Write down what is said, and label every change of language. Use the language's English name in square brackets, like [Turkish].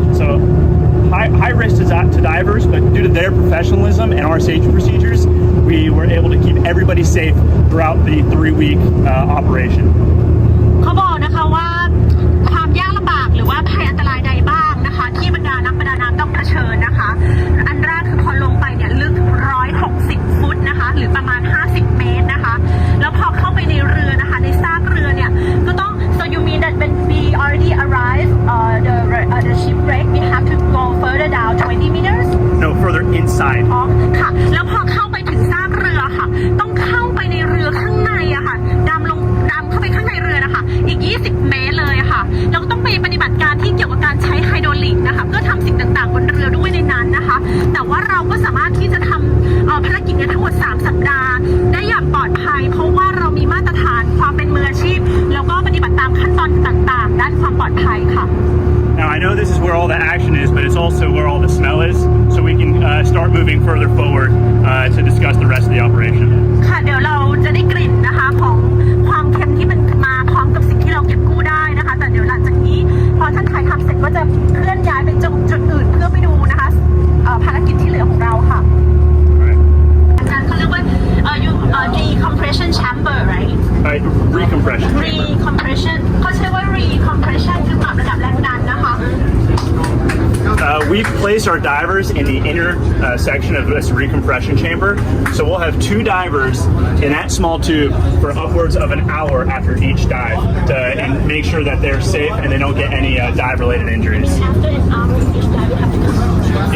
[English] So high risk to divers, but due to their professionalism and our safety procedures, we were able to keep everybody safe throughout the 3-week operation. [Thai] เขาบอกนะคะว่าความยากลำบากหรือว่าภัยอันตรายใดบ้างนะคะที่บรรดานักประดาน้ำต้องเผชิญนะคะอันแรกคือพอลงไปเนี่ยลึก160ฟุตนะคะหรือประมาณ50เมตรนะคะแล้วพอเข้าไปในเรือนะคะในซากเรือเนี่ยก็ต้อง [English] so you mean that when we already arrived the shipwreck we have to go further down 20 meters No, further inside. [Thai] อ๋อค่ะแล้วพอเข้าไปถึงซากเรือค่ะต้องเข้าไปในเรือข้างในอะค่ะดำเข้าไปข้างในเรือนะคะอีก20เมตรเลยค่ะเราก็ต้องไปปฏิบัติการที่เกี่ยวกับการใช้ไฮโดรลิกนะคะเพื่อทำสิ่งต่างๆบนเรือด้วยในนั้นนะคะแต่ว่าเราก็สามารถที่จะทำภารกิจนี้ทั้งหมด3สัปดาห์ได้อย่างปลอดภัยเพราะว่าเรามีมาตรฐานความเป็นมืออาชีพแล้วก็ปฏิบัติตามขั้นตอนต่างๆด้านความปลอดภัยค่ะ [English] Now I know this is where all the action is, but it's also where all the smell is, so we can start moving further forward to discuss the rest of the operation. [Thai] ค่ะเดี๋ยวเราจะได้กลิ่นนะคะของความเค็มที่มันมาพร้อมกับสิ่งที่เราเก็บกู้ได้นะคะแต่เดี๋ยวหลังจากนี้พอท่านถ่ายทำเสร็จก็จะเคลื่อนย้ายไปจุดอื่นเพื่อไปดูนะคะภารกิจที่เหลือของเราค่ะอาจารย์เขาเรียกว่า [English] decompression chamber right Recompression. [Thai] recompression เขาใช้ว่า recompression คือปรับระดับแรงดันนะคะ [English] We've placed our divers in the inner section of this recompression chamber, so we'll have 2 divers in that small tube for upwards of an hour after each dive and make sure that they're safe and they don't get any dive-related injuries. After an hour each dive we have to come